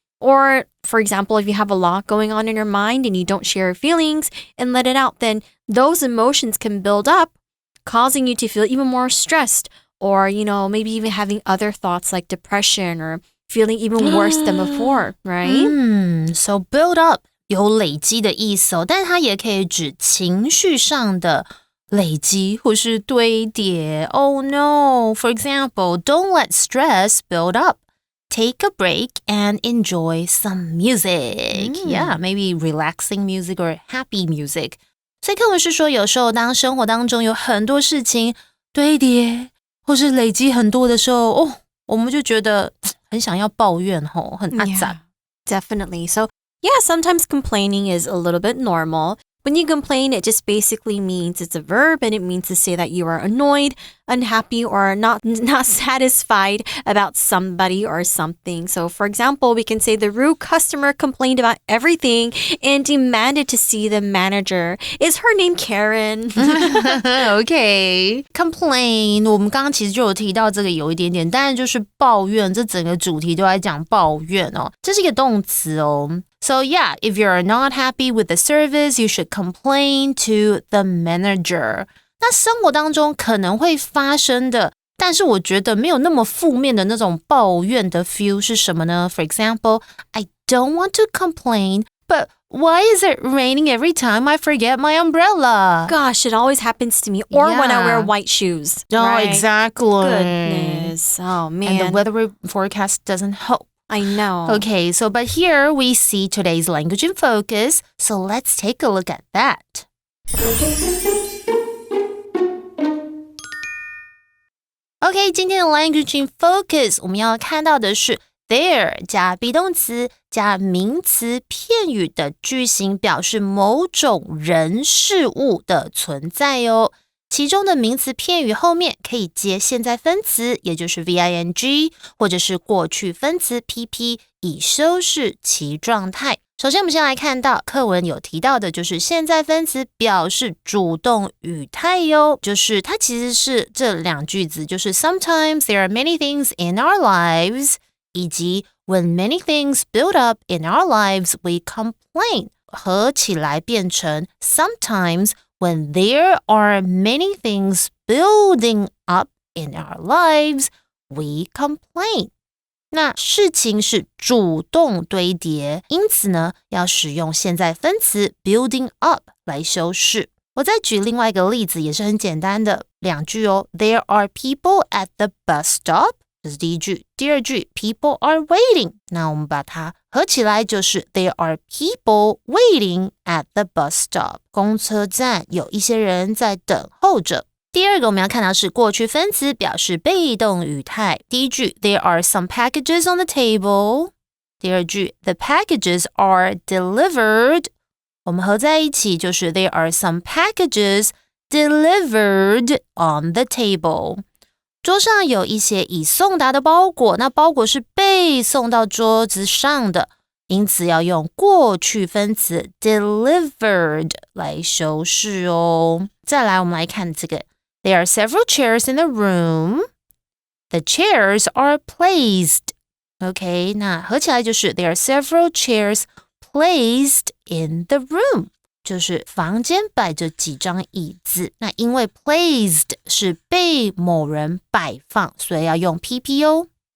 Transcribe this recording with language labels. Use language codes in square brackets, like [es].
[en] Or for example, if you have a lot going on in your mind and you don't share your feelings and let it out, then those emotions can build up, causing you to feel even more stressed, or, you know, maybe even having other thoughts like depression or feeling even worse than before, right? So build up [zh] 有累积的意思哦，但是它也可以指情绪上的累积或是堆叠。 [en] Oh no! For example, don't let stress build up. Take a break and enjoy some music. Yeah, maybe relaxing music or happy music. [zh] 所以课文是说，有时候当生活当中有很多事情堆叠或是累积很多的时候，我们就觉得很想要抱怨吼，很阿杂。 [en] Definitely. So, yeah, sometimes complaining is a little bit normal. When you complain, it just basically means it's a verb, and it means to say that you are annoyed, unhappy, or not satisfied about somebody or something. So, for example, we can say the rude customer complained about everything and demanded to see the manager. Is her name Karen? Okay. Complain. [zh] 我们刚刚其实就有提到这个有一点点，当然就是抱怨，这整个主题都在讲抱怨哦。这是一个动词哦。 [en] So yeah, if you're not happy with the service, you should complain to the manager. [zh] 那生活当中可能会发生的，但是我觉得没有那么负面的那种抱怨的 feel 是什么呢？ [en] For example, I don't want to complain, but why is it raining every time I forget my umbrella? Gosh, it always happens to me. Or when I wear white shoes. Oh, right? Exactly. Goodness. Oh, man. And the weather forecast doesn't help. I know. Okay, so but here we see today's language in focus. So let's take a look at that. [zh] Okay, 今天的 [en] language in focus [zh] 我们要看到的是 there 加 be 动词加名词片语的句型表示某种人事物的存在哦。其中的名词片语后面可以接现在分词，也就是 VING， 或者是过去分词 PP， 以修饰其状态。首先我们先来看到课文有提到的就是现在分词表示主动语态哟，就是它其实是这两句子，就是 [en] Sometimes there are many things in our lives [zh] 以及 [en] When many things build up in our lives we complain [zh] 合起来变成 [en] Sometimes When there are many things building up in our lives, we complain. [zh] 那事情是主动堆叠，因此呢，要使用现在分词 building up 来修饰。我再举另外一个例子，也是很简单的两句哦。 [en] There are people at the bus stop. [zh] 这是第一句。第二句 [en] people are waiting. [zh] 那我们把它合起来就是 [en] There are people waiting at the bus stop. [zh] 公车站有一些人在等候着。第二个我们要看到是过去分词表示被动语态。第一句 [en] There are some packages on the table. [zh] 第二句 [en] The packages are delivered. [zh] 我们合在一起就是 [en] There are some packages delivered on the table. [zh] 桌上有一些已送达的包裹，那包裹是被送到桌子上的，因此要用过去分词 delivered 来修饰哦。再来我们来看这个 [en] There are several chairs in the room. The chairs are placed. OK, [zh] 那合起来就是 [en] There are several chairs placed in the room. [zh] 就是房间摆着几张椅子，那因为 placed 是被某人摆放，所以要用 PP 哦。